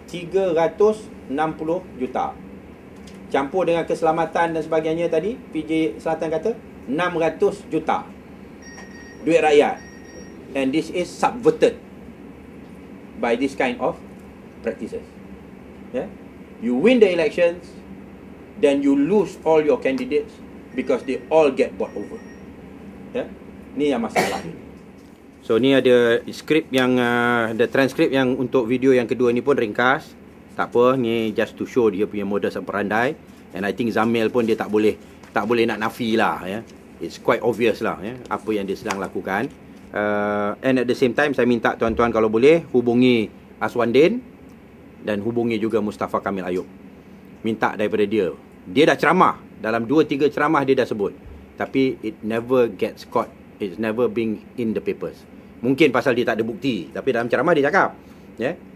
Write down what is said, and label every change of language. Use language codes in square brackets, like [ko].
[ms] 360 juta. Campur dengan keselamatan dan sebagainya tadi, PJ Selatan kata 600 juta duit rakyat. [en] And this is subverted by this kind of practices. You win the elections, then you lose all your candidates because they all get bought over. [ms] Ni yang masalah. So ni ada skrip yang ada transkrip yang untuk video yang kedua ni pun ringkas. Tak apa, ni [en] just to show [ms] dia punya modus operandi. [en] And I think [ms] Zamil pun dia tak boleh nak nafi lah. [en] It's quite obvious [ms] lah apa yang dia sedang lakukan. [en] And at the same time, [ms] saya minta tuan-tuan kalau boleh hubungi Aswandin dan hubungi juga Mustafa Kamil Ayub. Minta daripada dia. Dia dah ceramah, dalam 2-3 ceramah dia dah sebut, tapi [en] it never gets caught. It's never been in the papers. [ms] Mungkin pasal dia tak ada bukti, tapi dalam ceramah dia cakap, ya.